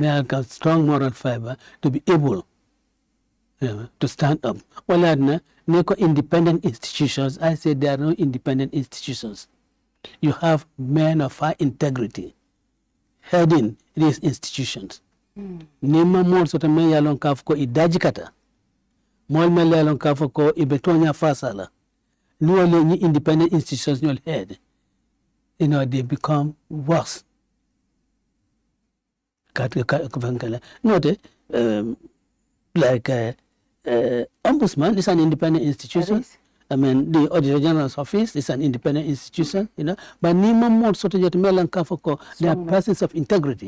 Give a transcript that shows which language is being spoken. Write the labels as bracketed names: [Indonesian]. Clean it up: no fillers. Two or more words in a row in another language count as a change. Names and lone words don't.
[English] They have a strong moral fiber to be able to stand up. Well, independent institutions, I say there are no independent institutions. You have men of high integrity heading these institutions. [Mandingo] Nima mol sota me yalon kafko idajikata. Mol me yalon kafko ibetonya fasala. [English] No any independent institutions you'll head. They become worse. Note, like Ombudsman is an independent institution. I mean, the Auditor General's office is an independent institution, But [Mandingo] Nima mol sota melan kafko, [English] they are persons of integrity.